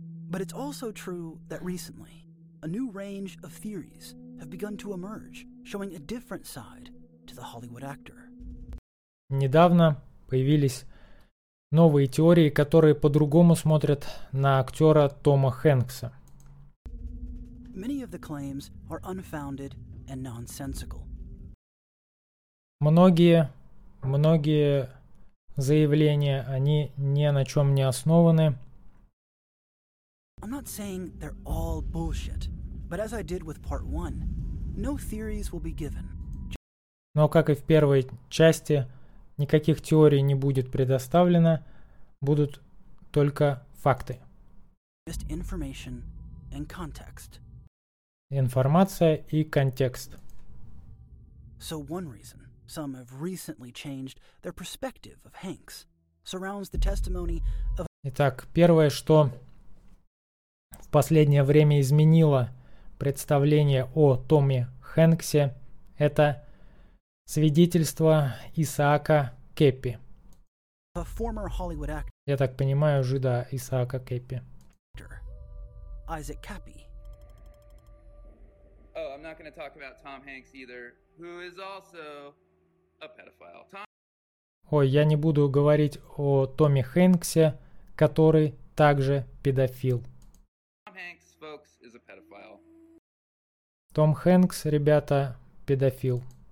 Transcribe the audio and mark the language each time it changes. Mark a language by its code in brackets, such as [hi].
[en] But it's also true that recently, a new range of theories have begun to emerge, showing a different side to the Hollywood actor. [ru] Недавно появились новые теории, которые по-другому смотрят на актера Тома Хэнкса. [en] Many of the claims are unfounded and nonsensical. [ru] Многие заявления, они ни на чем не основаны. [en] I'm not saying they're all bullshit, but as I did with part one, no theories will be given. [ru] Но как и в первой части, никаких теорий не будет предоставлено, будут только факты. [en] Just information and context. [ru] Информация и контекст. [en] So one reason some have recently changed their perspective of Hanks surrounds the testimony of... [ru] Итак, первое, что в последнее время изменило представление о Томе Хэнксе, это свидетельство Исаака Кеппи. [en] A former Hollywood actor. [ru] Я так понимаю, жида Исаака Кеппи. [en] Isaac Cappy. Oh, I'm not going to talk about Tom Hanks either, who is also a pedophile. [ru] Ой, я не буду говорить о Томми Хэнксе, который также педофил. [en] Tom Hanks, folks, is a pedophile. [ru] Том Хэнкс, ребята, педофил.